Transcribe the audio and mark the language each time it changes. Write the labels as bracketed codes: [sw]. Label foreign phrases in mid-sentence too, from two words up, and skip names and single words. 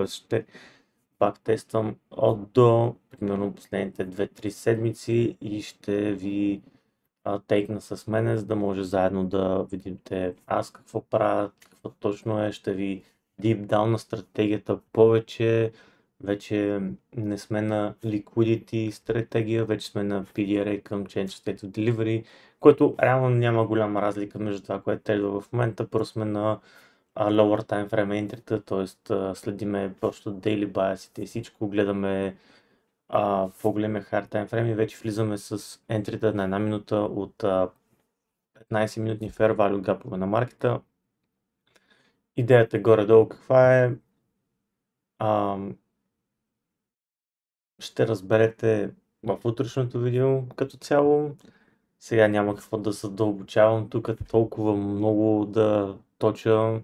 [bg] ще бактествам от до, примерно последните 2-3 седмици и ще ви тейкна с мене, за да може заедно да видите аз какво правя, какво точно е, ще ви [en] deep down [bg] на стратегията повече. Вече не сме на liquidity стратегия, вече сме на PDRA към [en] Change State of Delivery, [bg] което реално няма голяма разлика между това, което трейдва в момента, просто сме на [en] lower time frame entry, [bg] т.е. следиме просто [en] daily bias [bg] и всичко, гледаме по-големия [en] hard time frame [bg] и вече влизаме с ентрите на една минута от 15 минутни [en] fair value [bg] гапове на маркета. Идеята е горе-долу каква е. Ще разберете в утрешното видео като цяло. Сега няма какво да задълбочавам тук толкова много да точа.